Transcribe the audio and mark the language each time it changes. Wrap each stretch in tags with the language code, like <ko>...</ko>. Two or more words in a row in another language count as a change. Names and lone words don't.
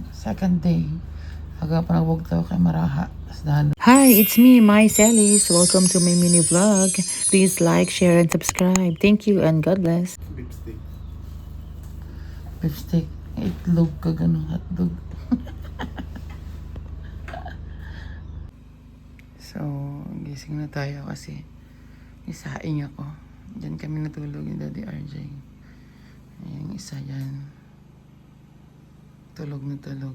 <en>Second day.</en> <war>Aga pa nagbugtaw kay Maraha.</war> <en>Hi, it's me, My Celis. Welcome to my mini vlog. Please like, share, and subscribe. Thank you and God bless. Beef steak. Beef steak.</en> <tl>Itlog ka ganun hotdog. So, gising na tayo kasi isaing ako. Diyan kami natulog ni Daddy RJ. Yung isa yan. Tulog na tulog.</tl>